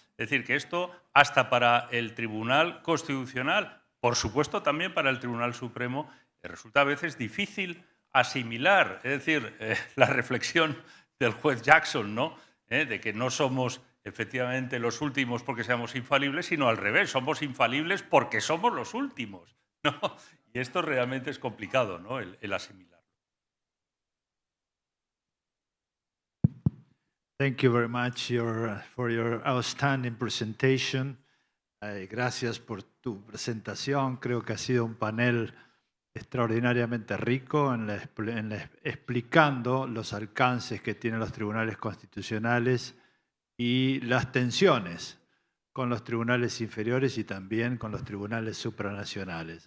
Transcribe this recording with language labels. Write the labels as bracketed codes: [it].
[es] Es decir, que esto hasta para el Tribunal Constitucional, por supuesto también para el Tribunal Supremo, resulta a veces difícil asimilar, es decir, la reflexión del juez Jackson, ¿no? De que no somos efectivamente los últimos porque seamos infalibles, sino al revés, somos infalibles porque somos los últimos, ¿no? Y esto realmente es complicado, ¿no? El asimilar. [en] Thank you very much for your outstanding presentation. [es] Gracias por tu presentación. Creo que ha sido un panel extraordinariamente rico explicando los alcances que tienen los tribunales constitucionales y las tensiones con los tribunales inferiores y también con los tribunales supranacionales.